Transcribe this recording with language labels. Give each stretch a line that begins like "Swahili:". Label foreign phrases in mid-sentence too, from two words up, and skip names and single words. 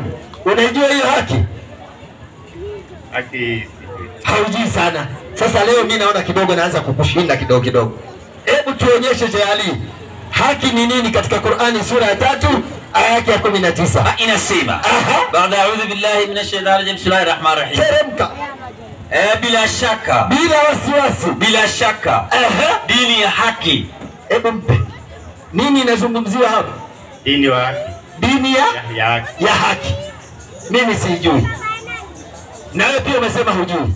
Swahili: Unaijua hiyo haki? Haki haujui sana. Sasa leo mimi naona kidogo naanza kukushinda kidogo. Hebu tuonyeshe Jali, haki ni nini katika Qur'ani sura ya 3 aya yake ya 19. Inasema baada
Arabic: أعوذ بالله من الشيطان الرجيم، بسم الله الرحمن الرحيم.
Swahili: Teremka. Bila shaka, bila wasiwasi, bila shaka dini ya haki. Hebu mpe. Nini inazungumziwa hapa? Dini ya haki. Dini ya haki. Mimi sijui. Nawe pia umesema hujui.